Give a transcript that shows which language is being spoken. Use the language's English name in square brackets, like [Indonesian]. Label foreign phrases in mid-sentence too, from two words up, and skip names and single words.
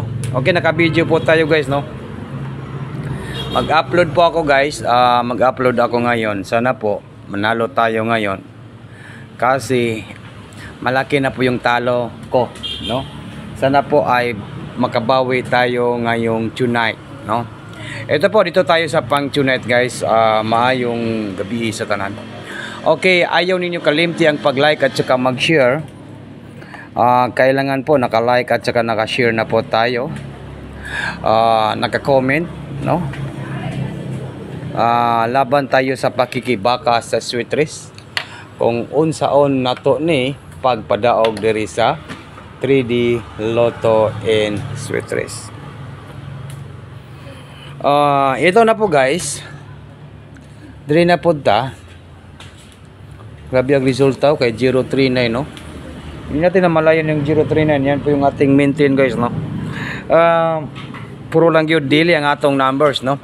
[Filipino] Okay, naka-video po tayo guys, no? Mag-upload po ako guys, mag-upload ako ngayon. Sana po manalo tayo ngayon kasi malaki na po yung talo ko, no? Sana po ay makabawi tayo ngayong tonight, no? Ito po, dito tayo sa pang tonight guys. [Cebuano] Maayong gabi sa tanan. Okay, ayaw ninyo kalimti ang pag-like at saka mag-share. [Filipino] Kailangan po naka-like at saka naka-share na po tayo. Naka-comment, no? Laban tayo sa pakikibaka sa [English] sweet race. [Cebuano] Kung unsaon nato ni pagpadaog diri sa 3D Lotto [English] and sweet race. [Filipino] Ito na po guys. [Cebuano] Diri na po ta. Grabe ang resulta kay 039, no? [Filipino] Hindi natin na malayan yung 039. Yan po yung ating maintain guys, no? [Cebuano] Puro lang yun dili ang atong numbers, no?